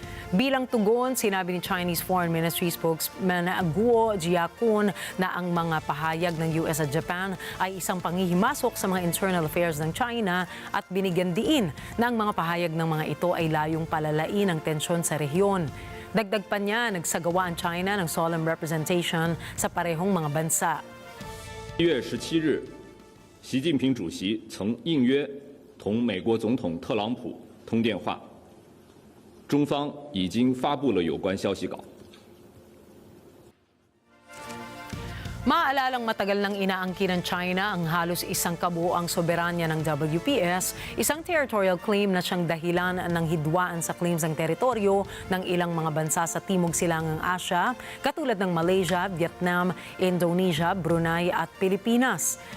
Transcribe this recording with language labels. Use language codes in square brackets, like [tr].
[tl] Bilang tugon, sinabi ni Chinese Foreign Ministry spokesman Guo Jiakun na ang mga pahayag ng US at Japan ay isang panghihimasok sa mga internal affairs ng China at binigyan diin na ang mga pahayag ng mga ito ay layong palalain ang tensyon sa rehiyon. Dagdag pa niya, nagsagawa ang China ng solemn representation sa parehong mga bansa. [zh] 1月17日，习近平主席曾应约同美国总统特朗普通电话。中方已经发布了有关消息稿。 [tl] Maalalang matagal nang inaangkin ng China ang halos isang kabuoang soberanya ng WPS, isang territorial claim na siyang dahilan ng hidwaan sa claims ng teritoryo ng ilang mga bansa sa Timog Silangang Asya, katulad ng Malaysia, Vietnam, Indonesia, Brunei at Pilipinas.